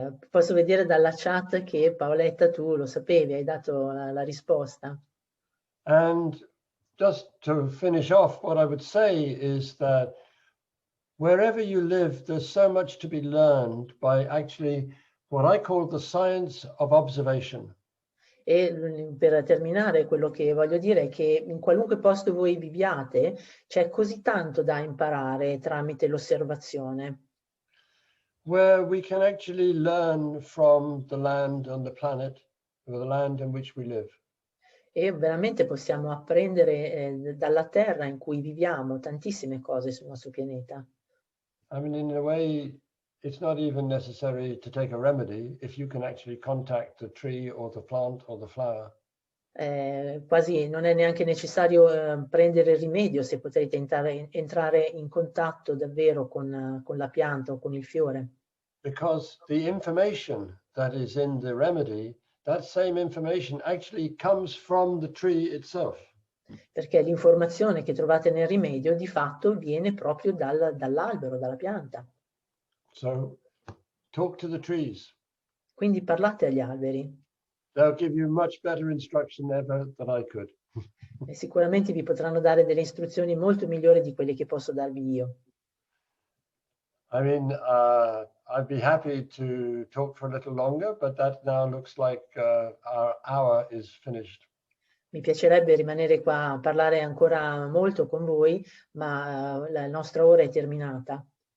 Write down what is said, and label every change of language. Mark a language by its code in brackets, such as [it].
[it] Posso vedere dalla chat che Paoletta tu lo sapevi, hai dato la risposta. [en] And just to finish off, what I would say is that wherever you live, there's so much to be learned by actually what I call the science of observation. [it] E per terminare, quello che voglio dire è che in qualunque posto voi viviate c'è così tanto da imparare tramite l'osservazione. [en] Where we can actually learn from the land on the planet, or the land in which we live. [it] E veramente possiamo apprendere dalla terra in cui viviamo tantissime cose sul nostro pianeta. [en] I mean, in a way, it's not even necessary to take a remedy if you can actually contact the tree or the plant or the flower. [it] Quasi non è neanche necessario prendere il rimedio se potrete entrare in contatto davvero con la pianta o con il fiore. [en] Because the information that is in the remedy, that same information actually comes from the tree itself. [it] Perché l'informazione che trovate nel rimedio di fatto viene proprio dall'albero, dalla pianta. [en] So talk to the trees. [it] Quindi parlate agli alberi. [en] They'll give you much better instruction ever than I could. [it] E sicuramente vi potranno dare delle istruzioni molto migliori di quelle che posso darvi io. [en] I mean, I'd be happy to talk for a little longer, but that now looks like our hour is finished. [it] Mi piacerebbe rimanere qua a parlare ancora molto con voi, ma la nostra ora è terminata.